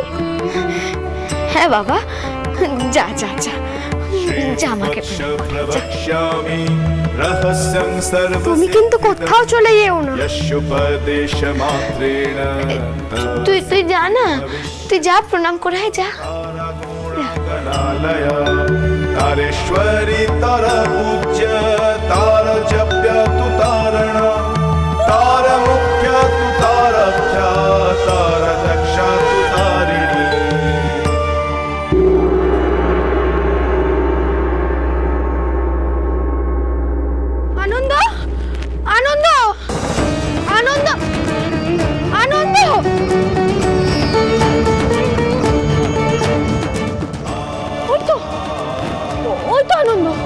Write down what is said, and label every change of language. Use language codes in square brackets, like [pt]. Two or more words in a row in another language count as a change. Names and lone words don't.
[bn] হ্যাঁ বাবা, যা যা যা যা, আমাকে প্রণাম কর, যা। তুমি কিন্তু কোথাও চলে যেও না। তুই তুই যা না, তুই যা, প্রণাম করে আয়, যা। [sa] तारेश्वरी तारा पूज्य तारा जप्य तु तारण तारा मुख्य तु तारख्या तारा दक्षा तु तारिणी। [bn] আনন্দ, আনন্দ, আনন্দ, আনন্দ। ওই তো, ওই তো আনন্দ।